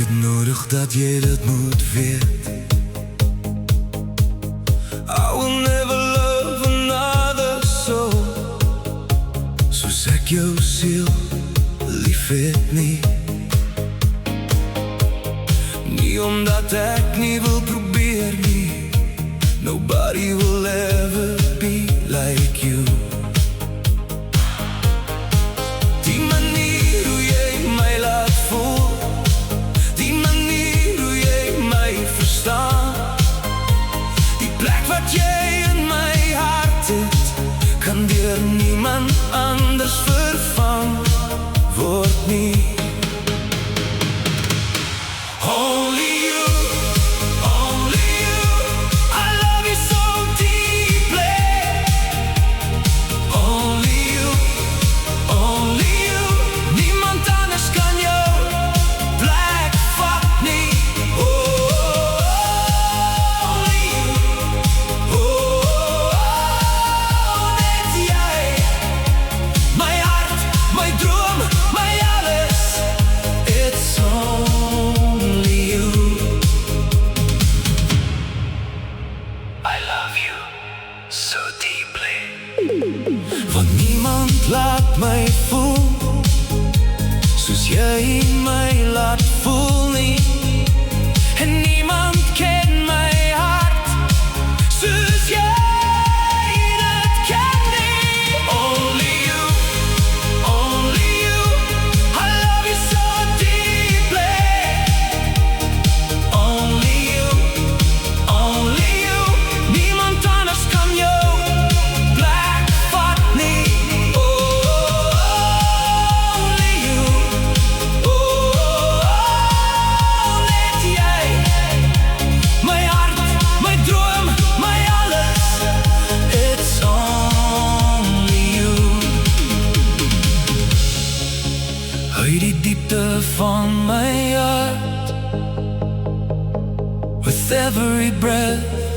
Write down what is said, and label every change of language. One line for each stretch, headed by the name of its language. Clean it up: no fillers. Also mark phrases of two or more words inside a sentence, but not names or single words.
Afrikaans: nodig dat jy dit moet weet.
English: I will never love another soul
Afrikaans: soos ek jou siel lief het nie. Nie omdat ek nie wil probeer nie.
English: Nobody will ever be like you.
Afrikaans: Die manier hoe jy my laat voel, die manier hoe jy my verstaan, die plek wat jy in my hart het, kan deur niemand anders vervang word nie.
English: Only you, only you, I love you so deeply. Only you, only you,
Afrikaans: niemand anders kan jou plek vat nie.
English: Only you,
Afrikaans: net jy, my hart, my droom, my alles,
English: it's only you. I love you so deeply.
Afrikaans: Want niemand laat my voel soos jy my laat voel nie. En niemand ken my hart soos jy dit ken nie.
English: Only you, only you, I love you so deeply. Only you, only you,
Afrikaans: niemand anders kan jou plek vat nie.
English: Only you,
Afrikaans: net jy, my hart, my droom, my alles,
English: it's only you.
Afrikaans: Uit die diepte van my hart,
English: with every breath